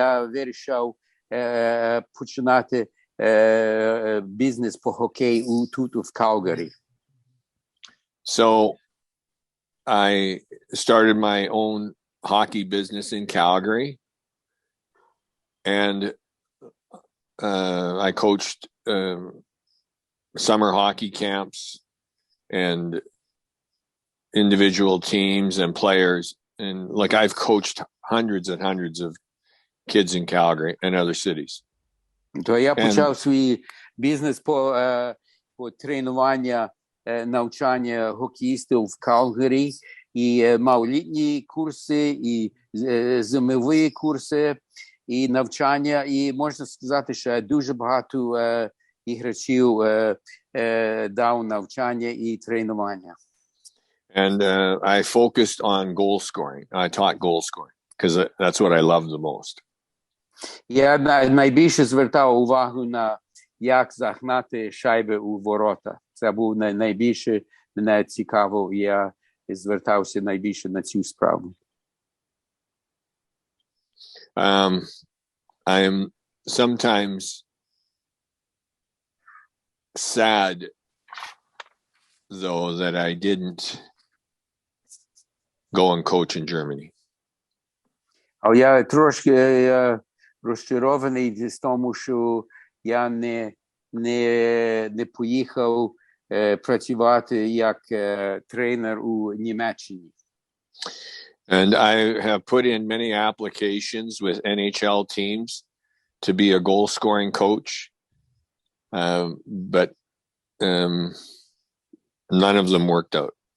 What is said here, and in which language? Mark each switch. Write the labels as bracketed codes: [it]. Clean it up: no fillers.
[uk] Я вирішив починати бізнес по хокею тут в Калгарі. [en] So I started my own hockey business in Calgary, and I coached summer hockey camps and individual teams and players, and like I've coached hundreds and hundreds of kids in Calgary and other cities. [uk] То я почав свій бізнес по тренування, навчання хокеїстів в Калгарі, і мав літні курси, і зимові курси, і навчання, і можна сказати, що дуже багато іграчів дав навчання і тренування. [en] And I focused on goal scoring. I taught goal scoring because that's what I love the most. [uk] Я найбільше звертав увагу на як загнати шайби у ворота. Це був найбільше мене цікаво, і я звертався найбільше на цю справу. [en] I am sometimes sad, though, that I didn't go and coach in Germany. [uk] А я трошки розчарований з тому, що я не поїхав працювати як тренер у Німеччині. [en] And I have put in many applications with NHL teams to be a goal-scoring coach, but none of them worked out.